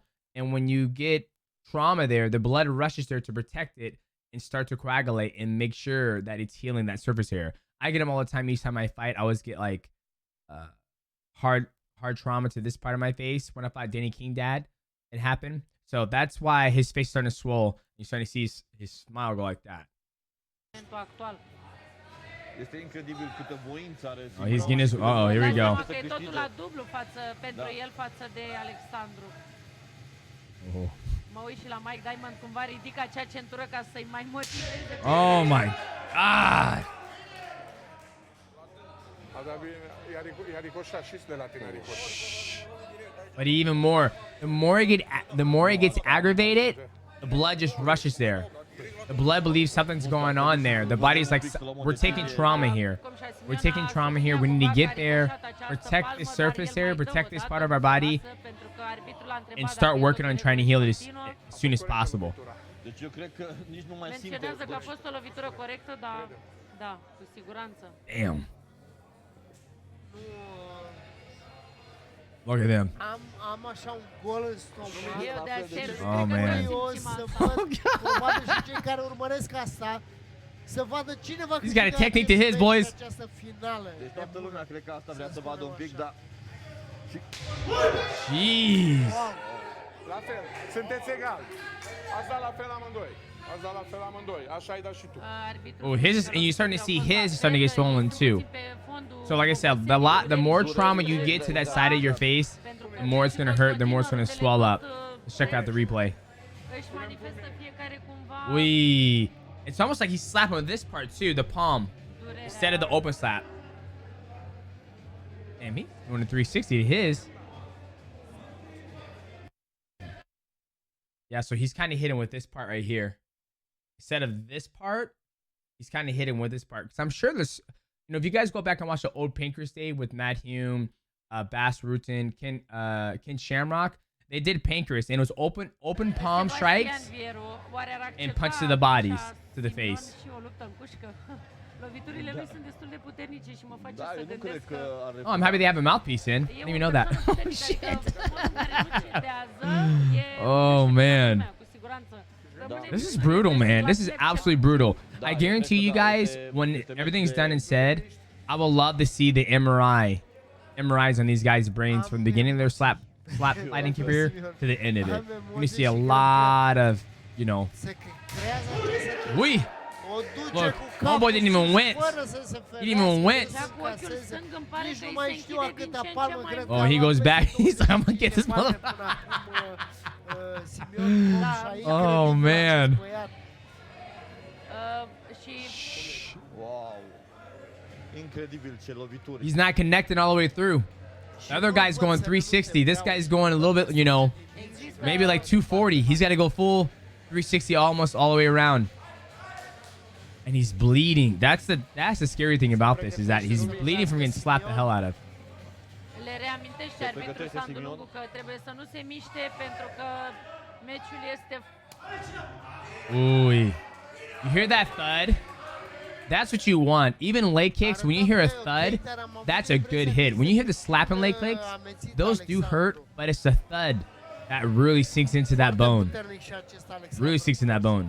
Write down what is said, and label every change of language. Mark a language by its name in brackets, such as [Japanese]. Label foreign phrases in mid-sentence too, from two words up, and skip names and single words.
[English] And when you get trauma there, the blood rushes there to protect it and start to coagulate and make sure that it's healing that surface area. I get them all the time. Each time I fight, I always get like hard hard trauma to this part of my face when I fought Danny King Dad. It happened. So that's why his face is starting to swell. You're starting to see his smile go like that. [Romanian] Este incredibil câtă voință are. [English] Oh, he's getting his. Oh, here we go. [Romanian] E totul la dublu pentru el față de Alexandru. Oh. Mă uit și la Mike Diamond cumva ridică acea centură ca să-i mai motiveze. [English] Oh my God. [Romanian] I-a ricoșat și de la tine [English] But even more, the more it gets aggravated, the blood just rushes there. The blood believes something's going on there. The body's like, we're taking trauma here. We're taking trauma here. We need to get there, protect the surface here, protect this part of our body, and start working on trying to heal it as soon as possible. [Romanian] Deci eu cred că nici nu mai simte. Menționează că a fost o lovitură corectă, dar da, cu siguranță. [English] Damn. Look at them. [Romanian] Am așa un gol în stomac. Eu de asemenea, [English] Oh, man. [Romanian] Curios să văd, probabil și cei care urmăresc asta, să vadă cine va [English] He's got a [Romanian] câștiga [English] technique to his, [Romanian] acest [English] boys. [Romanian] meci, această finală. Deci toată lumea cred că asta vrea să vadă un pic, dar [English] Jeez. [Romanian] La fel, sunteți egali. Ați dat la fel amândoi. Ați dat la fel amândoi. Așa ai dat și tu. [English] Oh, his is, and you're starting to see his is starting to get swollen too. So like I said, the more trauma you get to that side of your face, the more it's gonna hurt, the more it's gonna swell up. Let's check out the replay. [Romanian] Își manifestă fiecare cumva Wee. [English] It's almost like he's slapping with this part too, the palm, instead of the open slap. Damn, he's doing a 360 to his. Yeah, so he's kind of hitting with this part right here. Instead of this part, he's kind of hitting with this part. Because I'm sure there's, you know, if you guys go back and watch the old Pancrase Day with Matt Hume, Bass Rutten, Ken Shamrock, they did Pancrase, and it was open palm strikes and punch to the bodies, to the face. [Romanian] Loviturile lui sunt destul de puternice și mă face da, să eu nu cred gândesc că că are. [English] Oh, I'm happy they have a mouthpiece in. I didn't even know that. Oh, shit. Oh, man. This is brutal, man. This is absolutely brutal. I guarantee you guys, when everything's done and said, I will love to see the MRIs on these guys' brains from the beginning of their slap fighting career to the end of it. You're gonna see a lot of, you know. We. Look, homeboy didn't even wince. He didn't even wince. Oh, he goes back. He's like, I'm gonna get this motherfucker. Oh, man. Wow. [Romanian] Incredibil ce lovituri. [English] He's not connecting all the way through. The other guy's going 360. This guy's going a little bit, you know, maybe like 240. He's got to go full 360 almost all the way around. And he's bleeding. That's the scary thing about this, is that he's bleeding from getting slapped the hell out of. [Romanian] Le reamintește arbitru Sandu Lungu că trebuie să nu se miște pentru că meciul este. [English] Ooh. You hear that thud? That's what you want. Even leg kicks, when you hear a thud, that's a good hit. When you hear the slapping leg kicks, those do hurt, but it's the thud that really sinks into that bone. Really sinks in that bone.